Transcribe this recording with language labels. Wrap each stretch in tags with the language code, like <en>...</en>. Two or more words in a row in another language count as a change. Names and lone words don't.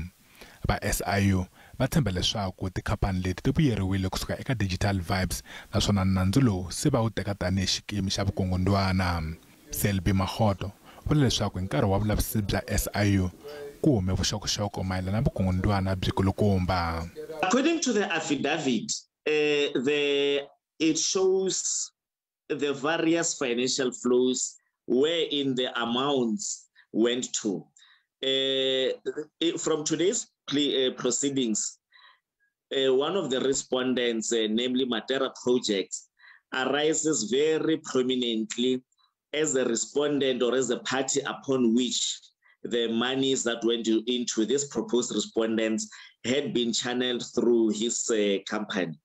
<ts>Va SIU va tshemba leswaku tikhampani leti ti vuyeriwile kusuka eka Digital Vibes naswona nandzu lowu se va wu teka tanihi xikimi xa vukungundwana. Selby Makgoto u vula leswaku hi nkarhi wa vulavisisi bya SIU ku hume vuxokoxoko mayelana na vukungundwana byi kulukumba.</ts> <en>According to the affidavit, it shows the various financial flows wherein the amounts went to. From today's proceedings, one of the respondents, namely Matera Projects, arises very prominently as a respondent or as a party upon which the monies that went into this proposed respondents had been channeled through his company.</en>